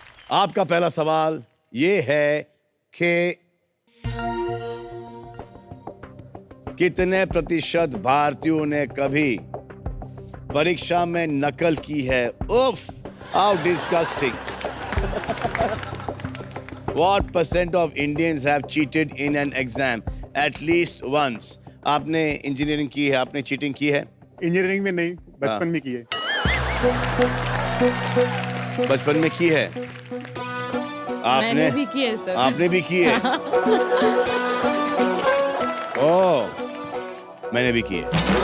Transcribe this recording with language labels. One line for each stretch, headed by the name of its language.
Hindi: आपका पहला सवाल ये है कि कितने प्रतिशत भारतीयों ने कभी परीक्षा में नकल की है?
English: उफ, how disgusting. What percent of Indians have cheated in an exam at least once?
Hindi: आपने इंजीनियरिंग की है, आपने चीटिंग की है? इंजीनियरिंग में नहीं, बचपन में की है। बचपन में की है? मैंने भी की है सर। आपने भी की है? ओह, मैंने भी की है।